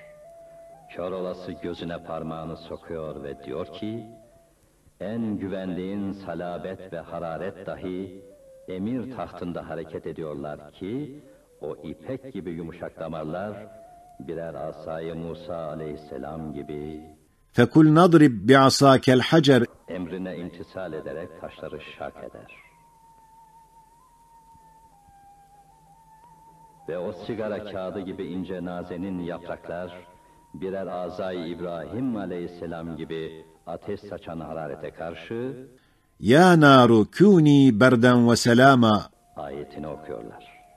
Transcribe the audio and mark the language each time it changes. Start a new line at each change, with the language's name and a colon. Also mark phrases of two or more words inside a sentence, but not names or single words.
Turkish: Kör olası gözüne parmağını sokuyor ve diyor ki, en güvendiğin salabet ve hararet dahi emir tahtında hareket ediyorlar ki, o ipek gibi yumuşak damarlar birer asayı Musa aleyhisselam gibi
Arabic: فَكُلْ نَضْرِبْ بِعَصَاكَ الْحَجَرِ
Turkish: emrine imtisal ederek taşları şak eder. Ve o sigara kağıdı gibi ince nazenin yapraklar birer azay İbrahim aleyhisselam gibi ateş saçan hararete karşı
Arabic: يَا نَارُ كُونِي بَرْدًا وَسَلَامًا
Turkish: ayetini okuyorlar.